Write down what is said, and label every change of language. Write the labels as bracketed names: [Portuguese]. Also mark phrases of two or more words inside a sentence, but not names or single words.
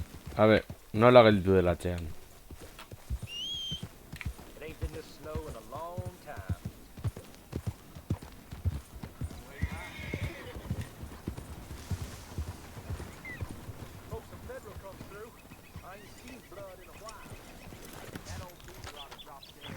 [Basque] Habe, nola gelditu dela atzean. [English] It ain't been this snow in a long time. Hope some federal comes through. I ain't seen blood in a while. That old beaver ought to drop dead.